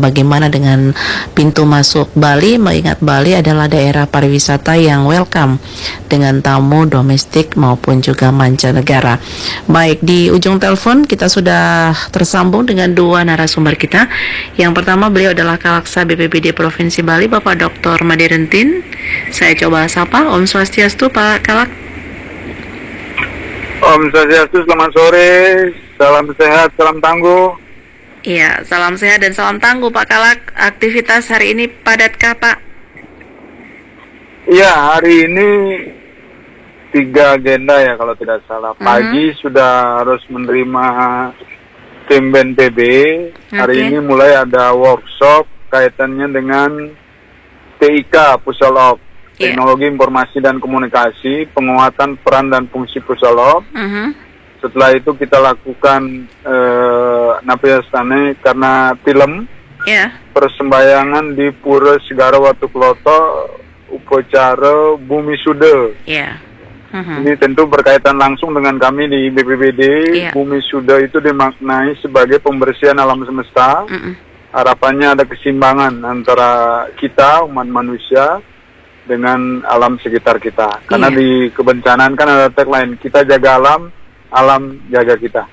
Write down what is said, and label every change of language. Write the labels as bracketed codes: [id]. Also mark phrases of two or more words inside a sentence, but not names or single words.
[id] Bagaimana dengan pintu masuk Bali, mengingat Bali adalah daerah pariwisata yang welcome dengan tamu domestik maupun juga mancanegara. Baik, di ujung telepon kita sudah tersambung dengan dua narasumber kita. Yang pertama beliau adalah Kalaksa BPBD Provinsi Bali, Bapak Dr. Madirentin. Saya coba sapa. [sa] Om Swastiastu [id] Pak Kalak. [sa] Om Swastiastu, [id] selamat sore. Salam sehat, salam tangguh. Iya, salam sehat dan salam tangguh Pak Kalak. Aktivitas hari ini padatkah Pak? Iya, hari ini 3 agenda ya kalau tidak salah. Pagi sudah harus menerima tim BNPB. Hari ini mulai ada workshop kaitannya dengan TIK, Pusolop, Teknologi Informasi dan Komunikasi, penguatan peran dan fungsi Pusolop. Setelah itu kita lakukan Napiastane karena film persembahyangan di Pura Segara Watu Kloto, upacara Bumi Suda. Ini tentu berkaitan langsung dengan kami di BPBD. Bumi Suda itu dimaknai sebagai pembersihan alam semesta. Harapannya ada keseimbangan antara kita, umat manusia, dengan alam sekitar kita. Karena di kebencanaan kan ada tagline, kita jaga alam, alam jaga kita.